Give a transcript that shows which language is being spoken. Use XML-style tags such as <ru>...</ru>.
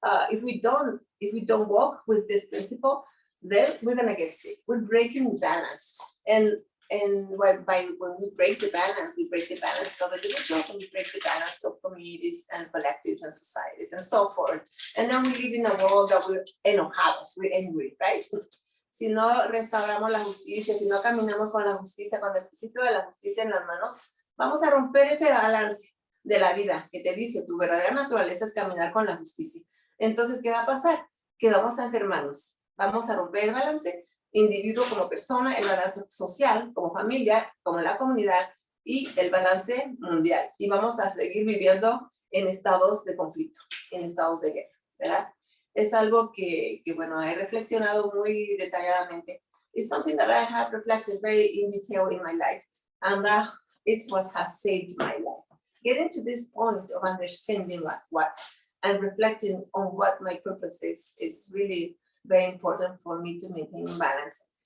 <en>If we don't walk with this principle, then we're gonna get sick. We're breaking the balance, and when we break the balance of individuals, and we break the balance of communities and collectives and societies and so forth. And then we live in a world that we're enojados, we're angry, right?</en> <es>Si no restauramos la justicia, si no caminamos con la justicia, con el principio de la justicia en las manos, vamos a romper ese balance de la vida que te dice tu verdadera naturaleza es caminar con la justicia. Entonces, ¿qué va a pasar? Que vamos a enfermarnos. Vamos a romper el balance, individuo como persona, el balance social como familia, como la comunidad y el balance mundial. Y vamos a seguir viviendo en estados de conflicto, en estados de guerra, ¿verdad? Es algo que bueno, he reflexionado muy detalladamente.</es> <en>It's something that I have reflected very in detail in my life, and it's what has saved my life. Getting to this point of understanding what and reflecting on what my purpose is, it's really very important for me to maintain balance.</en>